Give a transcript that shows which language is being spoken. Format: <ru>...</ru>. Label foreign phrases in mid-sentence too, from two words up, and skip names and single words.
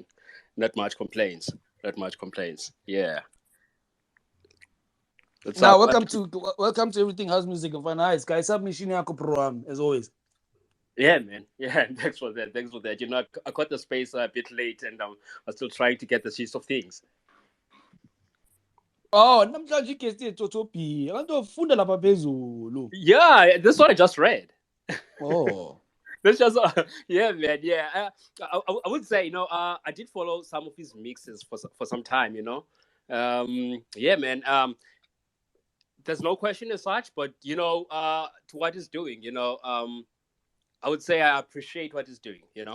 <en>Not much complaints. Not much complaints. Yeah. What's Now, up? welcome to Everything House Music of Fun Eyes. Guys, submission yako program as always. Yeah, man. Yeah, thanks for that. Thanks for that. You know, I got the space a bit late, and I'm still trying to get the gist of things.</en> <zu>Oh, namhlanje igesti Otto B. Abantu bafunda lapha phezulu.</zu> <en>Yeah, this is what I just read. Oh. That's just yeah, man. Yeah, I would say, I did follow some of his mixes for some time. Yeah, man. There's no question as such, but to what he's doing, I would say I appreciate what he's doing.</en>